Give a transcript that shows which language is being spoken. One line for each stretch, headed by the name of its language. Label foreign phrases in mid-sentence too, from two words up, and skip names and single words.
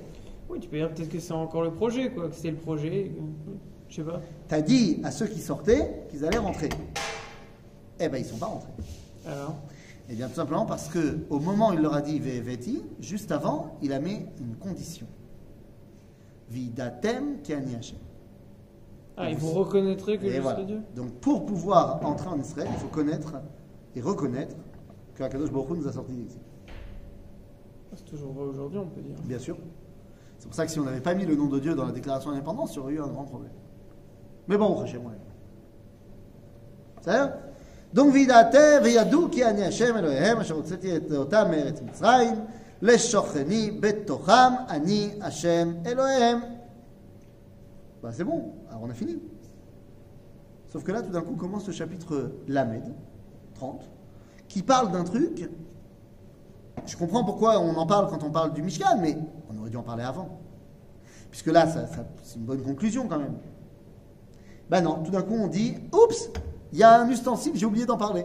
French: Oui, tu peux dire peut-être que c'est encore le projet, quoi. Que c'est le projet. Je sais pas. T'as dit à ceux qui sortaient qu'ils allaient rentrer. Eh ben, ils sont pas rentrés. Alors? Eh bien, tout simplement parce que au moment où il leur a dit Ve'veti, juste avant, il a mis une condition.
Hebrew: וידעתם כי אני השם.
French: Et vous reconnaîtrez que je voilà. serai Dieu? Donc, pour pouvoir entrer en Israël, il faut connaître et reconnaître que
Hebrew: הקדוש ברוך הוא
French: nous a sortis d'exil. C'est toujours vrai aujourd'hui, on peut dire. Bien sûr. C'est pour ça que si on n'avait pas mis le nom de Dieu dans la déclaration d'indépendance, il y aurait eu un grand problème. Mais bon, chez moi. C'est-à-dire? Donc,
Hebrew: וידעתם וידעו כי אני השם אלהיהם אשר הוצאתי אתם מארץ מצרים לשכני בתוכם אני השם אלהיהם.
French: Bah c'est bon, alors on a fini. Sauf que là, tout d'un coup, commence le chapitre Lamed, 30, qui parle d'un truc. Je comprends pourquoi on en parle quand on parle du Mishkan, mais on aurait dû en parler avant. Puisque là, c'est une bonne conclusion quand même. Ben non, tout d'un coup, on dit, oups, il y a un ustensile, j'ai oublié d'en parler.